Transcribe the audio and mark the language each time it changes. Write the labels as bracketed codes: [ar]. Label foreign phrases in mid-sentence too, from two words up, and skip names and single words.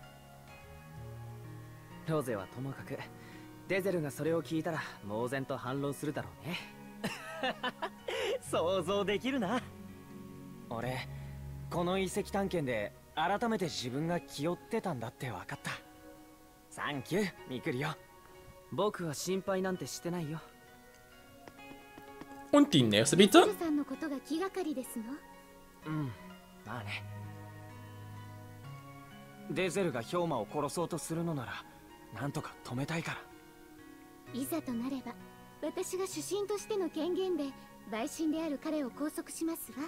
[ja] ロゼはともかくデゼルがそれを聞いたら猛然と反論するだろうね。想像できるな。俺この遺跡探検で改めて自分が気負ってたんだって分かった。サンキューミクリオ。僕は心配なんてしてないよ。 [de] Und die nächste [ja] デゼ [de] bitte. [ja] ルさんのことが気がかりですの？まあね。デゼルがヒョウマを殺そうとするのならなんとか止めたいから。いざとなれば私が主審としての権限で陪審である彼を拘束しますわ。